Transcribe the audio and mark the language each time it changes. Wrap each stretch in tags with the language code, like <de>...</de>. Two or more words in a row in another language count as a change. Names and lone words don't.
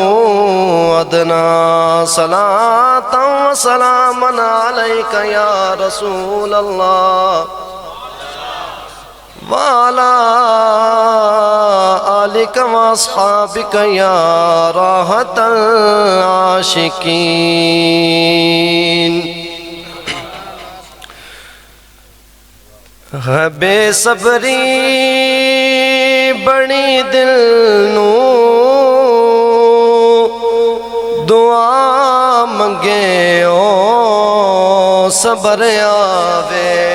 <ar>أدنى صلاة وسلاما عليك يا رسول الله وعلى آلك وأصحابك يا راحة العاشقين</ar> <pa>ہے بے صبری بڑی دل نو دعا منگے او صبر آوے</pa>